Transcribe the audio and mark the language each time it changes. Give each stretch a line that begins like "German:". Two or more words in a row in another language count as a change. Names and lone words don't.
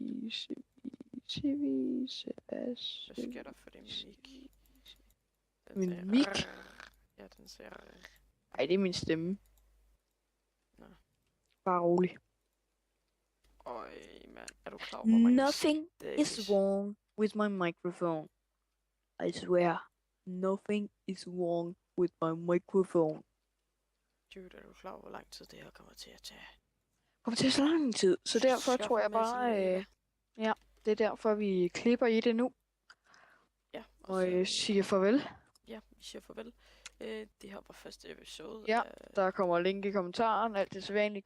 Danish: Hvad sker der for det mimik? Den Min sagde mik? rrrr. Ja, den sagde rrrr. Ej, det er min stemme. Nå. Bare rolig. Øj, mand. Er du klar over, hvor mange
English: Nothing is stages- wrong with my microphone. I swear, nothing is wrong with my microphone.
Danish: Dude, er du klar over, hvor lang tid det her kommer til at tage? Det kommer til så lang tid, så derfor Skaffe tror jeg en masse bare, lava. det er derfor, vi klipper i det nu, Ja, og siger farvel. Ja, vi siger farvel. Det her var første episode Ja, af, Der kommer link i kommentaren, alt det sædvanlige.